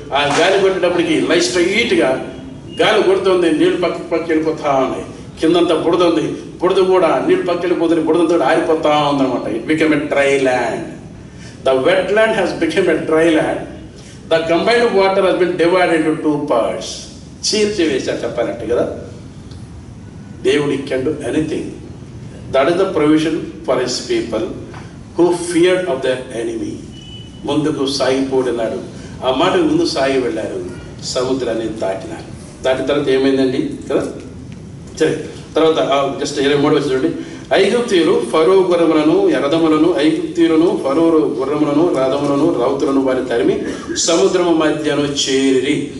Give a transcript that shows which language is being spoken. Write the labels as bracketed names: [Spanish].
[Telugu] ఆ గాలి కొట్టేటప్పటికి లైట్ స్ట్రైట్గా గాలి కొడుతుంది, నీళ్ళు పక్క వెళ్ళిపోతా ఉన్నాయి. కిందంతా బుడద ఉంది, బుడద కూడా నీళ్ళు పక్క వెళ్ళిపోతుంది, బుడదతో ఆరిపోతా ఉందన్నమాట. [English] It become a dry land. The wet land has become a dry land. The combined water has been divided into two parts. [Telugu] చీల్చి వేశారు చెప్పాలంటే కదా. [English] దేవుడు can do anything. That is the provision for his people who feared of their enemy. [Telugu] ముందుకు సాగిపోడినాడు. ఆ మాట ముందు సాగి వెళ్ళారు, సముద్రాన్ని దాటినారు. దాని తర్వాత ఏమైందండి కదా. సరే, తర్వాత జస్ట్ 23 వచ్చి చూడండి. ఐగుప్తీయులు ఫరో గుర్రములను రథములను, ఐగుప్తీయులను ఫరో గుర్రములను రథములను రౌతులను వారి తరిమి సముద్రము మధ్యను చేరి.